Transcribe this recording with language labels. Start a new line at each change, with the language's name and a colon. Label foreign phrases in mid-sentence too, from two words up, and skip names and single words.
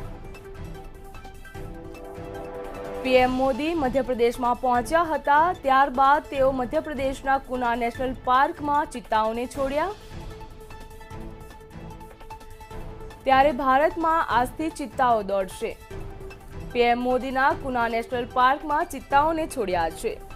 Gujarati: પીએમ મોદી મધ્યપ્રદેશમાં પહોંચ્યા હતા। ત્યારબાદ તેઓ મધ્યપ્રદેશના કુના નેશનલ પાર્કમાં ચિત્તાઓને છોડ્યા। ત્યારે ભારતમાં આજથી ચિત્તાઓ દોડશે। પીએમ મોદીના કૂના નેશનલ પાર્કમાં ચિત્તાઓને છોડ્યા છે।